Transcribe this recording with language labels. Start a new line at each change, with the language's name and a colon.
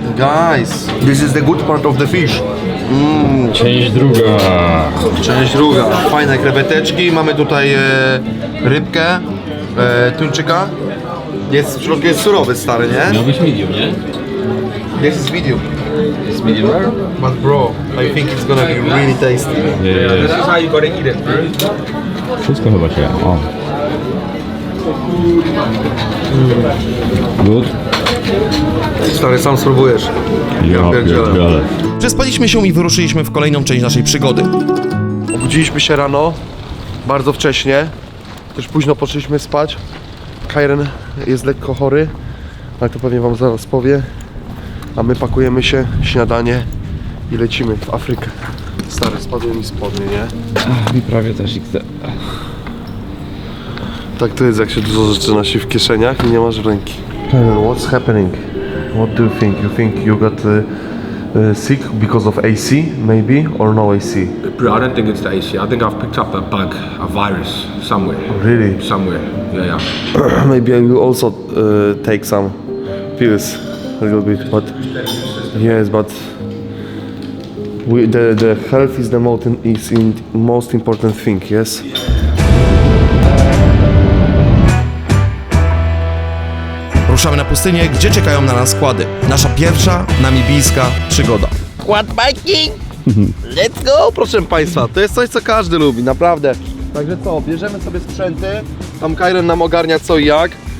English: Guys, this is the good part of the fish.
Polish: Część druga. Część druga. Fajne kreweteczki. Mamy tutaj rybkę, tuńczyka. W środku jest surowy, stary, nie? Miał być medium, nie?
English: This is medium.
Polish: Jest medium rare?
English: But bro, I think it's gonna be really tasty. This is how you gotta eat it, bro.
Polish: Wszystko chyba się. O.
English: Good?
Polish: Stary, sam spróbujesz. Ja pierdzielę. Przespaliśmy się i wyruszyliśmy w kolejną część naszej przygody. Obudziliśmy się rano, bardzo wcześnie. Też późno poszliśmy spać. Kairen jest lekko chory, ale to pewnie wam zaraz powie. A my pakujemy się, śniadanie i lecimy w Afrykę. Stary, spadły mi spodnie, nie? Mi prawie też XD. Tak to jest, jak się dużo rzeczy nosi w kieszeniach i nie masz ręki.
English: Kairen, what's happening? What do you think? You think you got sick because of AC, maybe, or no AC? Bro, I don't think it's the AC. I think I've picked up a bug, a virus somewhere. Really? Somewhere. Yeah. Maybe I will also take some pills a little bit, but yes, but the health is the most important thing, yes.
Polish: Ruszamy na pustynię, gdzie czekają na nas składy. Nasza pierwsza namibijska przygoda.
English: Quad biking! Let's go,
Polish: proszę Państwa. To jest coś, co każdy lubi, naprawdę. Także co, bierzemy sobie sprzęty, tam Kairen nam ogarnia co i jak.